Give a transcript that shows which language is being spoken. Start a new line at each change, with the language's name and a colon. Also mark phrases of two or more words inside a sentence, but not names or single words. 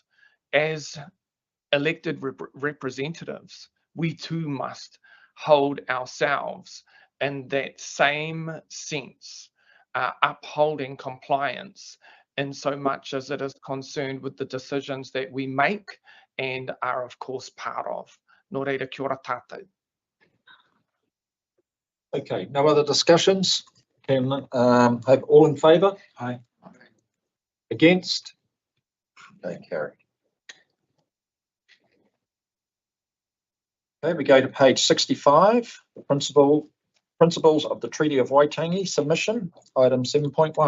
English: As elected representatives, we too must hold ourselves in that same sense, upholding compliance in so much as it is concerned with the decisions that we make and are of course part of.
Māori: Nō reira, kia ora tātou.
English: Okay, no other discussions? Can have all in favour? Aye. Against? Okay, carried. Okay, we go to page 65, the principles of the Treaty of Waitangi submission, item 7.1.